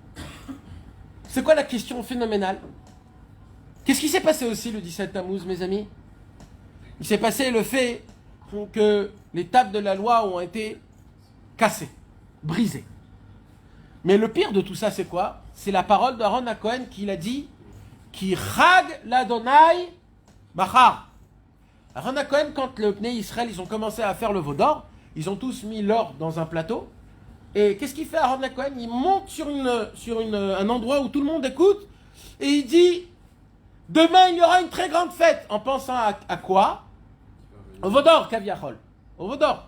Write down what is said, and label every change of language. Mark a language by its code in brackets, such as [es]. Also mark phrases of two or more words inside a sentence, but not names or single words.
[fr] C'est quoi la question phénoménale? Qu'est-ce qui s'est passé aussi le 17 Tammuz, mes amis? Il s'est passé le fait que les tables de la loi ont été cassées, brisées. Mais le pire de tout ça, c'est quoi? C'est la parole d'Aaron à Cohen qui l'a dit, qui [he] חג לה' מחר. [fr] Aaron à Cohen, quand le [he] בני ישראל, [fr] ils ont commencé à faire le veau d'or, ils ont tous mis l'or dans un plateau. Et qu'est-ce qu'il fait Aaron à Cohen? Il monte sur un endroit où tout le monde écoute et il dit demain il y aura une très grande fête. En pensant à quoi? Au veau d'or, Kaviachol. Au veau d'or.